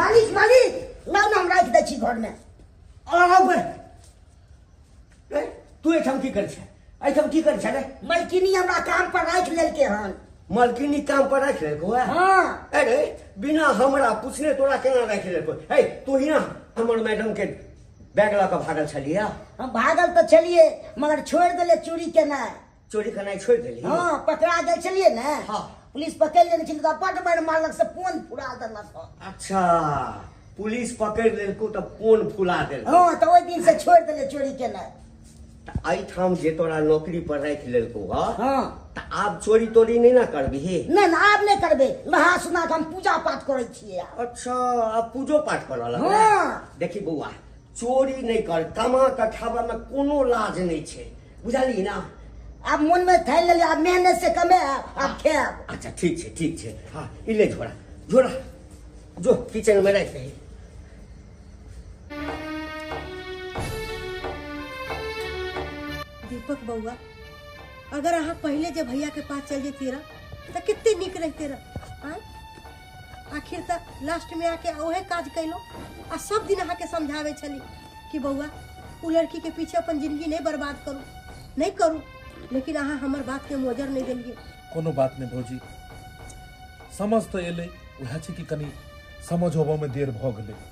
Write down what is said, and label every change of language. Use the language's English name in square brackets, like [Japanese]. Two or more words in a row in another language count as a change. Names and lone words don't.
[Maithili] मालिक ना हम राख दै छी घर में। तू एठाम की कर छै रे? मलकिनी हमरा काम पर राख लेलकै हन। मलकिनी काम पर राख लेलको है? हाँ। अरे बिना हमरा पूछने तोरा केना राख लेलको? हे तू ही ना हमर मैडम के बैग ला के भागल छलिया? हम भागल तो चलिए मगर छोड़ दिले चोरी केना। चोरी करना छोड़ देली? हाँ, पकड़ा गए चलिए ना। हाँ। पुलिस पकड़ लेने छली तो बड़ बड़ मारलक से पोन फुरा देलक। अच्छा, पुलिस पकड़ लेलको तो पोन फुला देलको। हाँ, तो ओई दिन से छोड़ दिले चोरी केना। ठाम जे तोरा नौकरी पर राख लेलको हाँ, तो आब चोरी तोरी नहीं ना करबी? नहीं आब नहीं करबे। नहा सुना के हम पूजा पाठ करे छिए। अच्छा, अब पूजो पाठ करऽ लगलै? हाँ। देखी बौआ, चोरी नहीं कर, कमा के खावा में कोनो लाज नहीं छै, बुझली ना। अब मन में ठान ले, अब मेहनत से कमे अब खाब। अच्छा ठीक छै। हाँ, इले झोरा जो किचन में रख दे। दीपक बउआ, अगर अहाँ पहले जब भैया के पास चल जेती रहा तो कितने निक रहते रहा। आखिर तक लास्ट में आके ओहे काज कैलो आ सब दिन अहाँ के समझावे छली कि बउआ उ लड़की के पीछे अपन जिंदगी नहीं बर्बाद करू, लेकिन अहाँ हमर बात के मोजर नहीं देलिए। कोनो बात नहीं भौजी, समझ तो एले, वह छै कि कनी समझ होबो में देर भ गेलै।